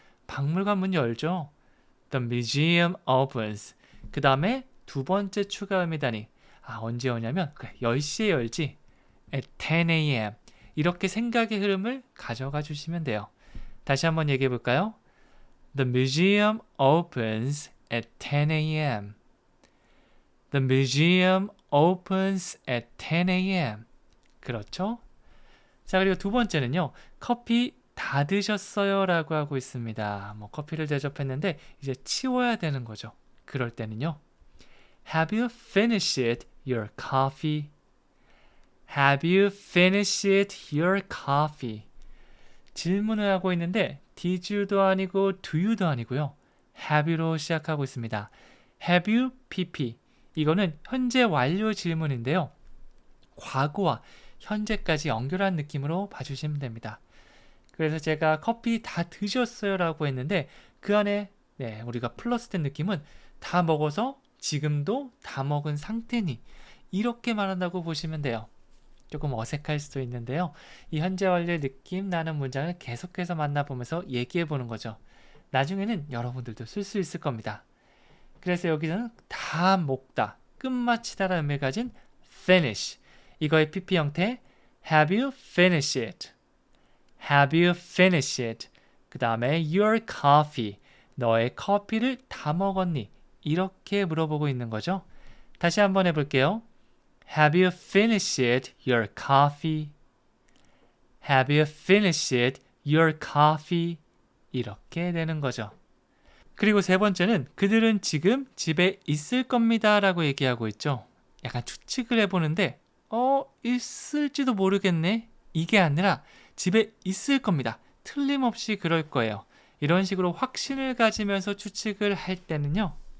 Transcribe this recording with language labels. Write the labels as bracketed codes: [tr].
[ko] 박물관 문 열죠. [en] The museum opens. [ko] 그 다음에 두 번째 추가 의미다니 언제 오냐면 10시에 열지. [en] at 10 a.m. [ko] 이렇게 생각의 흐름을 가져가 주시면 돼요. 다시 한번 얘기해 볼까요? [en] The museum opens at 10 a.m. The museum opens at 10 a.m. [ko] 그렇죠? 자, 그리고 두 번째는요. 커피 다 드셨어요? 라고 하고 있습니다. 커피를 대접했는데 이제 치워야 되는 거죠. 그럴 때는요. [en] Have you finished your coffee? Have you finished your coffee? [ko] 질문을 하고 있는데 did you도 아니고 do you도 아니고요. have you로 시작하고 있습니다. [en] Have you pp. [ko] 이거는 현재 완료 질문인데요. 과거와 현재까지 연결한 느낌으로 봐주시면 됩니다. 그래서 제가 커피 다 드셨어요? 라고 했는데 그 안에 우리가 플러스된 느낌은 다 먹어서 지금도 다 먹은 상태니 이렇게 말한다고 보시면 돼요. 조금 어색할 수도 있는데요. 이 현재 완료 느낌 나는 문장을 계속해서 만나보면서 얘기해 보는 거죠. 나중에는 여러분들도 쓸 수 있을 겁니다. 그래서 여기서는 다 먹다, 끝마치다라는 의미를 가진 finish. 이거의 pp 형태 [en] have you finished? Have you finished? [ko] 그 다음에 [en] your coffee. [ko] 너의 커피를 다 먹었니? 이렇게 물어보고 있는 거죠. 다시 한번 해볼게요. [en] Have you finished your coffee? Have you finished your coffee? [ko] 이렇게 되는 거죠. 그리고 세 번째는 그들은 지금 집에 있을 겁니다 라고 얘기하고 있죠. 약간 추측을 해보는데 있을지도 모르겠네. 이게 아니라 집에 있을 겁니다. 틀림없이 그럴 거예요. 이런 식으로 확신을 가지면서 추측을 할 때는요.